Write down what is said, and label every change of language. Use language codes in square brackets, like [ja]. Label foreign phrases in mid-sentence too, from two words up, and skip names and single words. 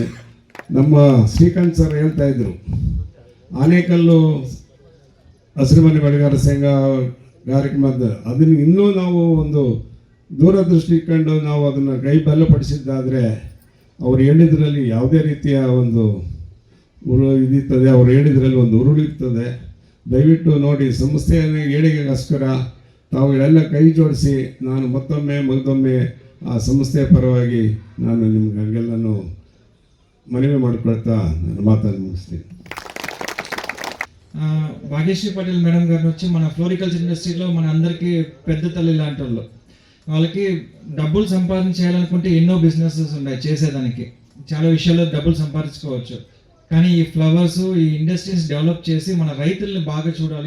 [kn] ನಮ್ಮ ಶ್ರೀಕಾಂತ್ ಸರ್ ಹೇಳ್ತಾ ಇದ್ರು, ಆನೇಕಲ್ಲು ಹಸಿರುಮನೆ ಬೆಳೆಗಾರ ಸಂಘ ಕಾರ್ಯಕ್ರಮದ ಅದನ್ನು ಇನ್ನೂ ನಾವು ಒಂದು ದೂರದೃಷ್ಟಿ ಇಟ್ಕೊಂಡು ನಾವು ಅದನ್ನು ಕೈ ಬಲಪಡಿಸಿದ್ದಾದರೆ ಅವ್ರು ಹೇಳಿದ್ರಲ್ಲಿ ಯಾವುದೇ ರೀತಿಯ ಒಂದು ಇದಿರ್ತದೆ, ಅವ್ರು ಹೇಳಿದ್ರಲ್ಲಿ ಒಂದು ಉರುಳಿರ್ತದೆ. ದಯವಿಟ್ಟು ನೋಡಿ, ಸಂಸ್ಥೆಯ ಏಳಿಗೆಗೋಸ್ಕರ ತಾವುಗಳೆಲ್ಲ ಕೈ ಜೋಡಿಸಿ ನಾನು ಮತ್ತೊಮ್ಮೆ ಆ ಸಂಸ್ಥೆಯ ಪರವಾಗಿ ನಾನು ನಿಮ್ಗೆ ಹಂಗೆಲ್ಲನೂ ಮನವಿ ಮಾಡಿಕೊಳ್ತಾ ನನ್ನ [te] మాటను ముగిస్తాను. భాగ్యశ్రీ పటేల్ మేడం గారిని వచ్చి మన ఫ్లోరికల్చర్ ఇండస్ట్రీలో మన అందరికీ పెద్ద తల్లి లాంటి వాళ్ళు. వాళ్ళకి డబ్బులు సంపాదించాలనుకుంటే ఎన్నో బిజినెసెస్ ఉన్నాయి చేసేదానికి, చాలా విషయాల్లో డబ్బులు సంపాదించుకోవచ్చు. కానీ ఈ ఫ్లవర్స్, ఈ ఇండస్ట్రీస్ డెవలప్ చేసి మన రైతుల్ని బాగా చూడాలి.